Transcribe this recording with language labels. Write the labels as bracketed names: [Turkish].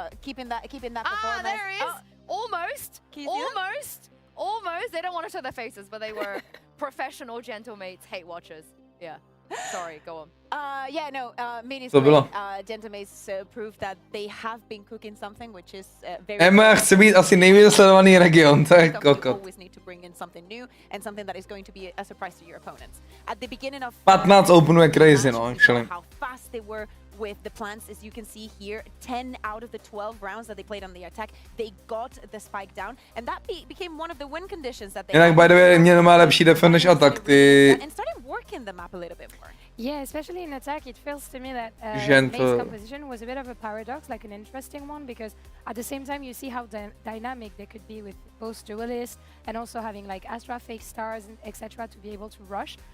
[English] Keeping that performance. There he is. Almost. Almost. They don't want to show their faces, but they were professional gentlemates, hate watchers. Yeah. Sorry, go on. Minny's [Czech] To bylo. [English] Gentlemates proved that they have been cooking something, which is very. [Czech] EMEA chce být asi nejvíce sledovaný region, to je kokot. [English] Always need to bring in something new and something that is going to be a surprise to your opponents. At the beginning of [Czech] 15 openů je crazy, no, actually. [English] How fast they were with the plants, as you can see here, 10 out of the 12 rounds that they played on the attack, they got the spike down, and that became one of the win conditions that they. [Czech] Jinak [English] by the way, [Czech] mě má lepší defend než atak, ty. [English] And started working the map a little bit more. Yeah, especially in attack, it feels to me that Gentle. base composition was a bit of a paradox, like an interesting one, because at the same time you see how dynamic they could be with both duelists and also having like Astra fake stars and etc. to be able to rush.